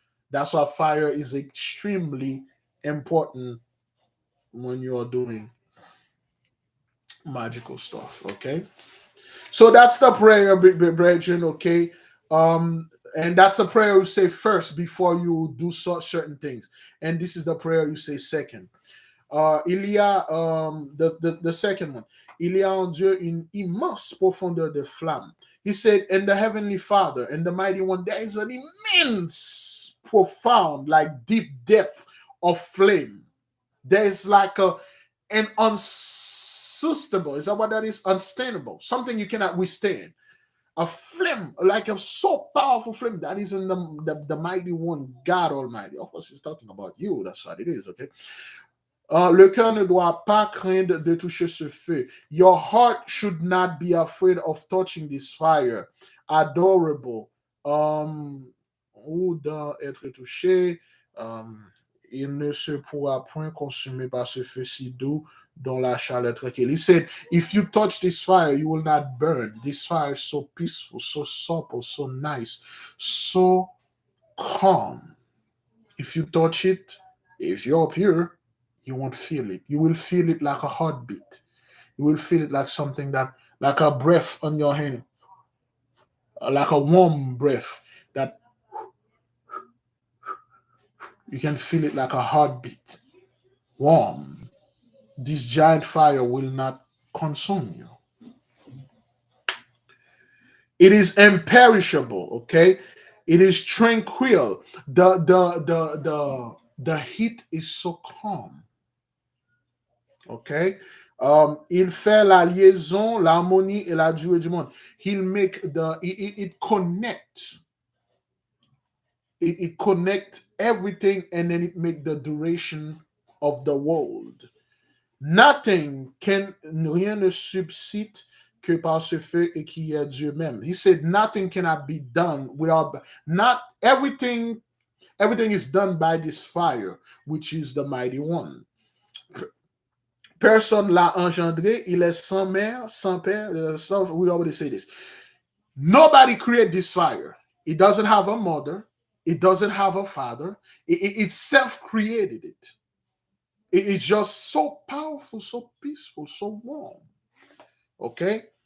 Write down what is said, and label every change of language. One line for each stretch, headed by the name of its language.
English: That's why fire is extremely important when you're doing magical stuff. Okay, so that's the prayer, brethren. Okay, and that's the prayer you say first before you do certain things, and this is the prayer you say second.
French: Il y a
English: the second one.
French: Il y a en Dieu une immense profondeur de flamme.
English: He said, "And the heavenly Father and the mighty one, there is an immense, profound, like deep depth of flame. There is like an unsustainable. Is that what that is? Unstainable. Something you cannot withstand. A flame, like a so powerful flame that is in the mighty one, God Almighty. Of course, he's talking about you. That's what it is. Okay."
French: Le cœur ne doit pas craindre de toucher ce feu.
English: Your heart should not be afraid of touching this fire.
French: Adorable. Ou d'être touché. Il ne se pourra point consumer par ce feu si doux dont la chaleur tranquille.
English: He said, if you touch this fire, you will not burn. This fire is so peaceful, so supple, so nice, so calm. If you touch it, if you're pure, you won't feel it. You will feel it like a heartbeat. You will feel it like something that, like a breath on your hand, like a warm breath that you can feel it like a heartbeat. Warm. This giant fire will not consume you. It is imperishable, okay? It is tranquil. The heat is so calm. Okay?
French: Il fait la liaison, l'harmonie et la durée du monde.
English: He'll make it connect. It connect everything and then it make the duration of the world. Nothing can,
French: rien ne subsiste que par ce feu et qui est Dieu même.
English: He said nothing cannot be done without, not everything is done by this fire, which is the mighty one.
French: Personne l'a engendré, il est sans mère, sans père.
English: We already say this. Nobody created this fire. It doesn't have a mother. It doesn't have a father. It self-created it. It's just so powerful, so peaceful, so warm. Okay?